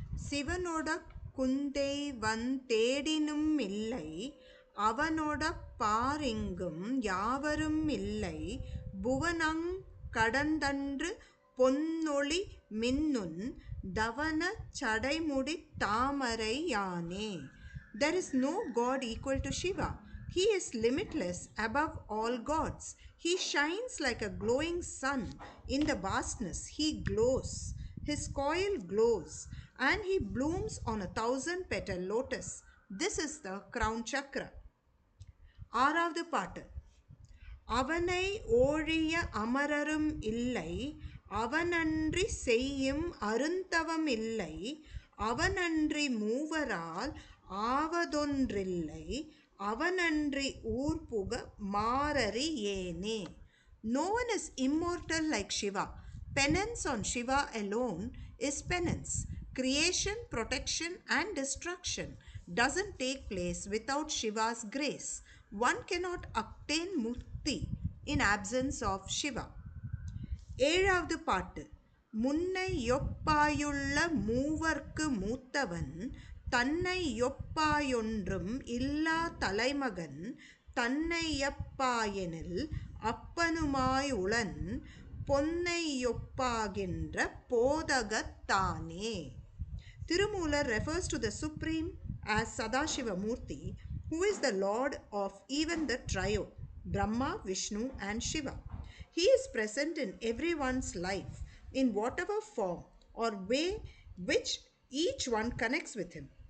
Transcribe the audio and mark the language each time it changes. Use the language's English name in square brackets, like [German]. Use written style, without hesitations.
[Tamil] சிவனோட குந்தை தேடினும் இல்லை, அவனோட பாரிங்கும் யாவரும் இல்லை, புவனங் கடந்தன்று பொன்னொளி மின்னுன் தவன சடைமுடித் தாமரை யானே. [English] There is no God equal to Shiva. He is limitless above all gods. He shines like a glowing sun. In the vastness, he glows. His coil glows, and he blooms on 1,000-petal lotus. This is the crown chakra. [Tamil] ஆறாவது பாட்டு. அவனை ஓழிய அமரரும் இல்லை, அவனன்றி செய்யும் அருந்தவம் இல்லை, அவனன்றி மூவரால் ஆவதொன்றில்லை, அவனன்றி ஊர்புக மாறறி ஏனே. [English] No one is immortal like Shiva. Penance on Shiva alone is penance. Creation, protection, and destruction doesn't take place without Shiva's grace. One cannot obtain mukti in absence of Shiva. [Tamil] ஏழாவது பாட்டு. முன்னை யொப்பாயுள்ள மூவர்க்கு மூத்தவன், தன்னை யொப்பாயொன்றும் இல்லா தலைமகன், தன்னை யப்பாயெனில் அப்பனுமாய் உளன், பொன்னை யொப்பாகின்ற போதகத்தானே. [English] Tirumoolar refers to the Supreme as Sadashiva Murthy, who is the Lord of even the trio, Brahma, Vishnu and Shiva. He is present in everyone's life in whatever form or way which each one connects with him.